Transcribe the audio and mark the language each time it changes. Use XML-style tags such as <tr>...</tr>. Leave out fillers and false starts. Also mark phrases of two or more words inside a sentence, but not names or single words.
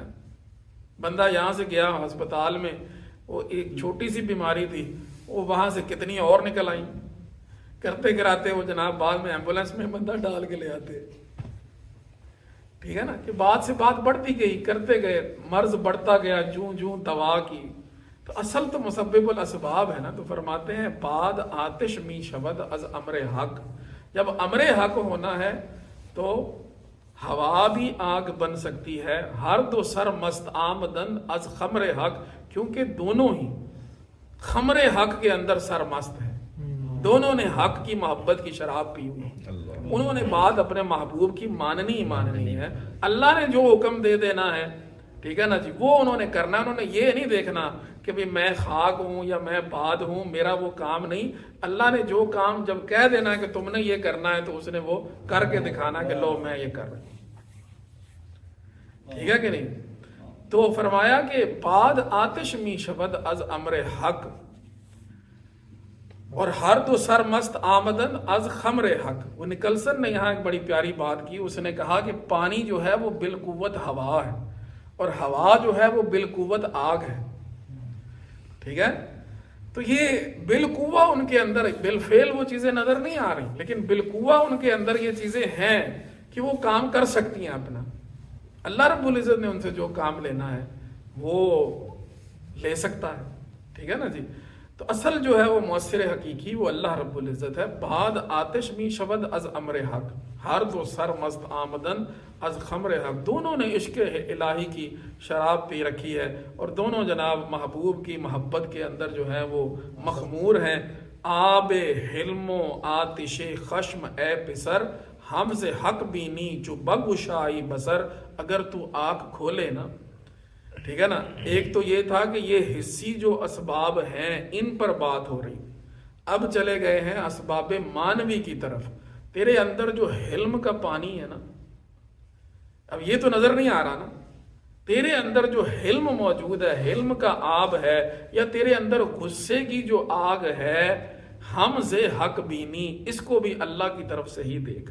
<ur>بندہ یہاں سے گیا ہسپتال میں، وہ ایک چھوٹی سی بیماری تھی، وہ وہاں سے کتنی اور نکل آئیں، کرتے کراتے وہ جناب بعد میں ایمبولینس میں بندہ ڈال کے لے آتے، ٹھیک ہے نا، کہ بات سے بات بڑھتی گئی، کرتے گئے، مرض بڑھتا گیا جوں جوں دوا کی۔ تو اصل تو</ur> <ar>مسبب الاسباب</ar> <ur>ہے نا۔ تو فرماتے ہیں</ur> <fa>بعد آتش می شود از امر حق،</fa> <ur>جب امر حق ہونا ہے تو ہوا بھی آگ بن سکتی ہے،</ur> <fa>ہر دو سر مست آمدن از خمر حق،</fa> <ur>کیونکہ دونوں ہی خمر حق کے اندر سر مست ہے، دونوں نے حق کی محبت کی شراب پی ہوئی، انہوں نے بات اپنے محبوب کی ماننی ہی ماننی ہے، اللہ نے جو حکم دے دینا ہے، ٹھیک ہے نا جی، وہ انہوں نے کرنا ہے۔ انہوں نے یہ نہیں دیکھنا کہ بھی میں خاک ہوں یا میں باد ہوں، میرا وہ کام نہیں۔ اللہ نے جو کام جب کہہ دینا ہے کہ تم نے یہ کرنا ہے تو اس نے وہ کر کے دکھانا کہ لو میں یہ کر رہا ہوں، ٹھیک ہے کہ نہیں۔</ur> <fa>تو فرمایا کہ بعد آتش می شود از امر حق، اور ہر دو سر مست آمدن از خمر حق۔</fa> <ur>وہ نکلسن نے یہاں ایک بڑی پیاری بات کی، اس نے کہا کہ پانی جو ہے وہ بالقوت ہوا ہے، اور ہوا جو ہے وہ بالقوت آگ ہے، ٹھیک ہے۔ تو یہ بالقوہ ان کے اندر، بالفعل وہ چیزیں نظر نہیں آ رہی، لیکن بالقوہ ان کے اندر یہ چیزیں ہیں کہ وہ کام کر سکتی ہیں اپنا۔ اللہ رب العزت نے ان سے جو کام لینا ہے وہ لے سکتا ہے، ٹھیک ہے نا جی۔ تو اصل جو ہے وہ مؤثر حقیقی وہ اللہ رب العزت ہے۔</ur> <fa>بعد آتش می شود از امر حق، ہر دو سر مست آمدن از خمر حق،</fa> <ur>دونوں نے عشق الہی کی شراب پی رکھی ہے، اور دونوں جناب محبوب کی محبت کے اندر جو ہے وہ مخمور ہیں۔</ur> <fa>آب حلم و آتش خشم اے پسر، ہم سے حق بینی جو بگشائی بسر۔</fa> <ur>اگر تو آنکھ کھولے نا، ٹھیک ہے نا، ایک تو یہ تھا کہ یہ حسی جو اسباب ہیں ان پر بات ہو رہی، اب چلے گئے ہیں اسباب مانوی کی طرف۔ تیرے اندر جو حلم کا پانی ہے نا، اب یہ تو نظر نہیں آ رہا نا، تیرے اندر جو حلم موجود ہے، حلم کا آب ہے، یا تیرے اندر غصے کی جو آگ ہے،</ur> <fa>ہم سے حق بینی،</fa> <ur>اس کو بھی اللہ کی طرف سے ہی دیکھ۔</ur>